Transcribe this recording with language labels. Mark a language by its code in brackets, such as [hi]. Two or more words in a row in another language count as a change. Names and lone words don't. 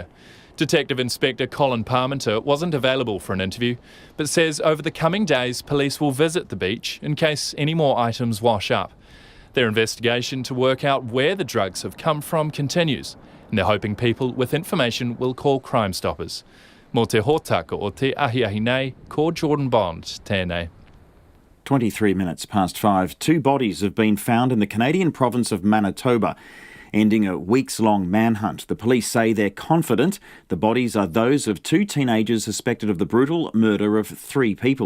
[en] Detective Inspector Colin Parmenter wasn't available for an interview, but says over the coming days police will visit the beach in case any more items wash up. Their investigation to work out where the drugs have come from continues, and they're hoping people with information will call Crime Stoppers. [mi] Mō te hōtaka o te ahiahi nei, ko Jordan Bond, tēnei. [en] 23 minutes past 5. 2 bodies have been found in the Canadian province of Manitoba, ending a weeks-long manhunt. The police say they're confident the bodies are those of 2 teenagers suspected of the brutal murder of 3 people.